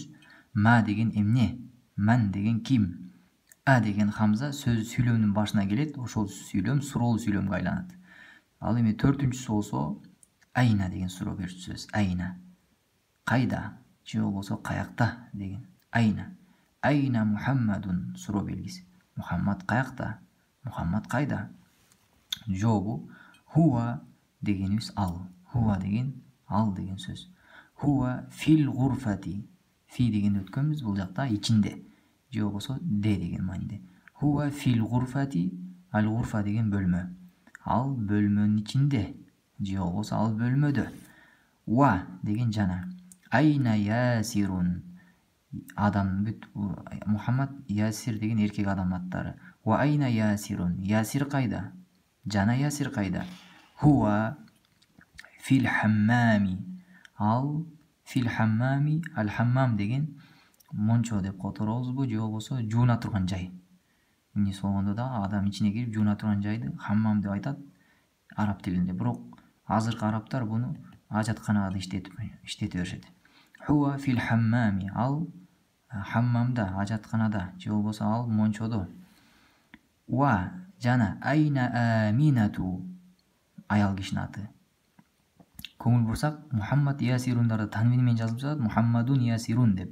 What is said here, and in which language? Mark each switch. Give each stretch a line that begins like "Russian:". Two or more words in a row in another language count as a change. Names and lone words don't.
Kyrgyz: Ма деген эмне? Ман деген ким? Деген хамза сөз сүйлөмдүн башына келет. Ошол сүйлөм суроолуу сүйлөмгө айланат. Ал эми 4-сү болсо айна деген суроо берүүчү сөз. Айна. Кайда? Же болбосо каякта деген. Айна.
Arabic: أين محمد
Kyrgyz: суроо белгиси. Мухаммад каякта? Мухаммад кайда? Жообу хуа дегенибиз ал. Хуа деген ал деген сөз.
Arabic: هو في الغرفة.
Kyrgyz: Фи дегенди өткөнбүз, бул жакта ичинде. Же болбосо де деген мааниде.
Arabic: هو في الغرفة,
Kyrgyz: ал гурфа деген бөлмө. Ал бөлмөнүн ичинде. Же болбосо ал бөлмөдө. Ва деген жана.
Arabic: أين ياسر.
Kyrgyz: Адам бүт Мухаммад, Ясир деген эркек адам аттары.
Arabic: وأين ياسر.
Kyrgyz: Ясир кайда? Жана Ясир кайда?
Arabic: هو في الحمام.
Kyrgyz: Ал
Arabic: في الحمام,
Kyrgyz: ал хаммам деген мончо деп которобузбу, же болбосо жууна турган жай. Эмне болгондо да адам ичине кирип жууна турган жайды хаммам деп айтат араб тилинде. Бирок азыркы арабтар буну ажатканага да иштете беришет.
Arabic: هو في الحمام.
Kyrgyz: Ал хаммамда, ажатканада же болбосо ал мончодо. Ва жана
Arabic: أين آمنة,
Kyrgyz: аял кишинин аты. Көңүл бурсак, Мухаммад Ясирундарды танвин менен жазылып жатат, Мухаммадун Ясирун деп.